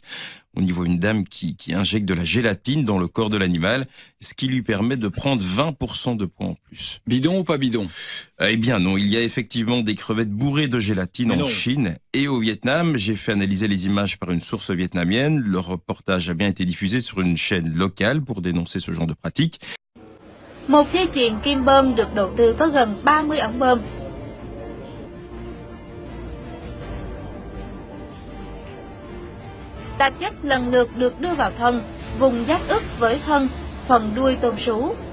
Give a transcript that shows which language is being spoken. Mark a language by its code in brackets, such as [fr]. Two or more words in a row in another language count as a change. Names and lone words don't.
[fr] On y voit une dame qui injecte de la gélatine dans le corps de l'animal, ce qui lui permet de prendre 20% de poids en plus. Bidon ou pas bidon? Eh bien non, il y a effectivement des crevettes bourrées de gélatine en Chine et au Vietnam. J'ai fait analyser les images par une source vietnamienne. Le reportage a bien été diffusé sur une chaîne locale pour dénoncer ce genre de pratique. [vi] Một dây chuyền kim bơm được đầu tư có gần 30 ống bơm. Tạp chất lần lượt được đưa vào thân, vùng giác ức với thân, phần đuôi tôm sú.